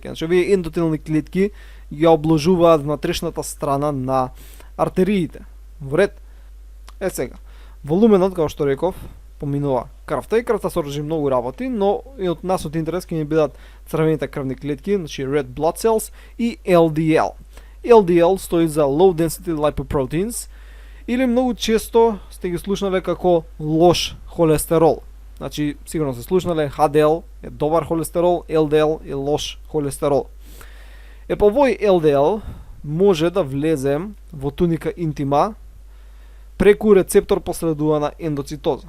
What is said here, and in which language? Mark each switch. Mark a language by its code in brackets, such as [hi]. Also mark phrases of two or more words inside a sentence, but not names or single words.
[mk] Значи, овие ендотелни клетки ја обложуваат внатрешната страна на артериите. Во ред? Сега, во луменот, како што реков, поминува крвта и крвта содржи многу работи, но и од нас од интерес ќе ни бидат црвените крвни клетки, значи [en] red blood cells [mk] и LDL. [en] LDL [mk] стои за [en] low density lipoproteins, [mk] или многу често сте ги слушнале како лош холестерол. Значи, сигурно се слушнале, HDL е добар холестерол, LDL е лош холестерол. По овој LDL може да влезе во туника интима преку рецептор посредувана ендоцитоза.